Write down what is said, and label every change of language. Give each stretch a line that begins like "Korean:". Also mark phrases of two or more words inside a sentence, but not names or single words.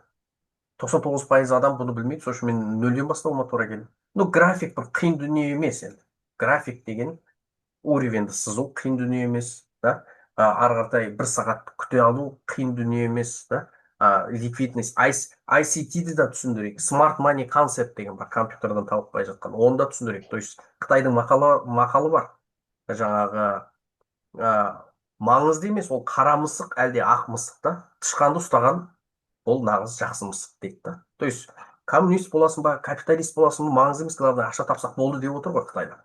Kazakh: 99% адам бұны білмейді, сол үшін мен нөлден бастауыма тура келді. График бір қиын дүние емес енді. График деген уровеньді сызу қиын дүние емес, да? Ары қаратай 1 сағат күте алу қиын дүние емес, да? Ликвидность, ICT-ді да түсіндірейік.
English: Smart money concept
Kazakh: деген бар, компьютерден табылмай жатқан. Оны да түсіндірейік.
Russian: То есть
Kazakh: Қытайдың мақалы бар. Жаңағы маңызды емес, ол қара мысық әлде ақ мысық та, тышқанды ұстаған ол нағыз жақсы мысық дейді да.
Russian: То есть
Kazakh: коммунист боласың ба, капиталист боласың ба, маңызды емес, главное ақша тапсақ болды деп отыр ғой Қытайда.